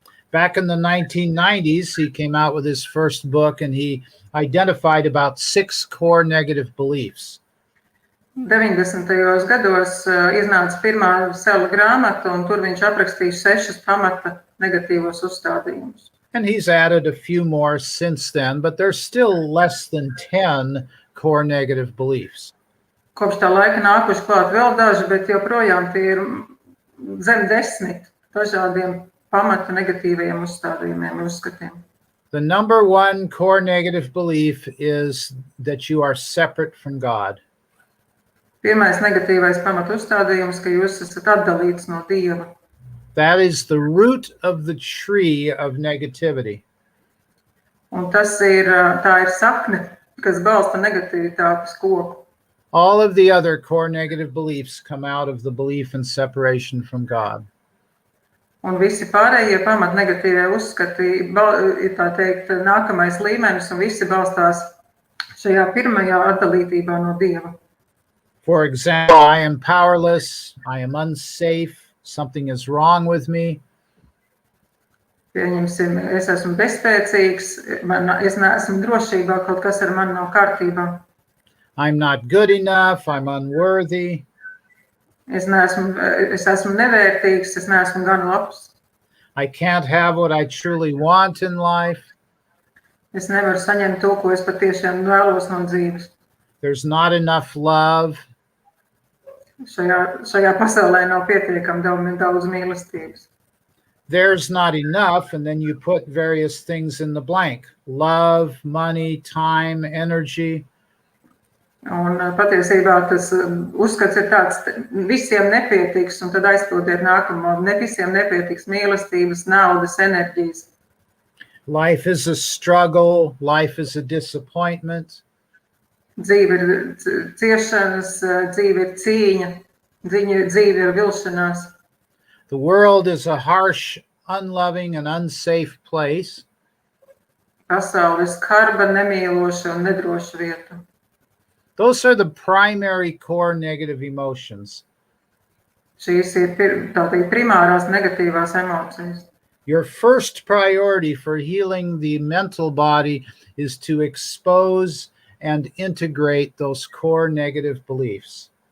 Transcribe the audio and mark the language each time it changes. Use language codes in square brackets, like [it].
[en] Back in the 1990s, he came out with his first book and he identified about 6 core negative beliefs. [lv] 90. gados iznāca pirmā Sala grāmata, un tur viņš aprakstīja 6 pamata negatīvos uzstādījumus. [en] And he's added a few more since then, but there's still less than 10 core negative beliefs. [lv] Kopš tā laika nākuši klāt vēl daži, bet joprojām tie ir zem 10 dažādiem pamata negatīvajiem uzstādījumiem un uzskatiem. [en] The number 1 core negative belief is that you are separate from God. [lv] Pirmais negatīvais pamata uzstādījums, ka jūs esat atdalīts no Dieva. [en] That is the root of the tree of negativity. [lv] Un tā ir sakne, kas balsta negativitātes koku. [en] All of the other core negative beliefs come out of the belief in separation from God. [lv] Un visi pārējie pamat negatīvie uzskati ir tā teikt nākamais līmenis, un visi balstās šajā pirmajā atdalītībā no Dieva. [en] For example, I am powerless, I am unsafe, something is wrong with me. [lv] Pieņemsim, es esmu bezspēcīgs, es neesmu drošībā, kaut kas ar mani nav kārtībā. [en] I'm not good enough, I'm unworthy. [lv] Es esmu nevērtīgs, es neesmu gan labs. [en] I can't have what I truly want in life. [lv] Es nevaru saņemt to, ko es patiešām vēlos no dzīves. [en] There's not enough love. [lv] Šajā pasaulē nav pietiekami daudz mīlestības. [en] There's not enough, and then you put various things in the blank. Love, money, time, energy. [lv] Un patiesībā tas uzskats ir tāds, visiem nepietiks, un tad aizpildiet nākamo, ne visiem nepietiks mīlestības, naudas, enerģijas. [en] Life is a struggle, life is a disappointment. [lv] Dzīve ir ciešanas, dzīve ir cīņa, dzīve ir vilšanās. [en] The world is a harsh, unloving, and unsafe place. [lv] Pasaule ir skarba, nemīloša un nedroša vieta. [en] Those are the primary core negative emotions. [lv] Šīs ir tātad primārās negatīvās emocijas. [en] Your first priority for healing the mental body is to expose and integrate those core negative beliefs.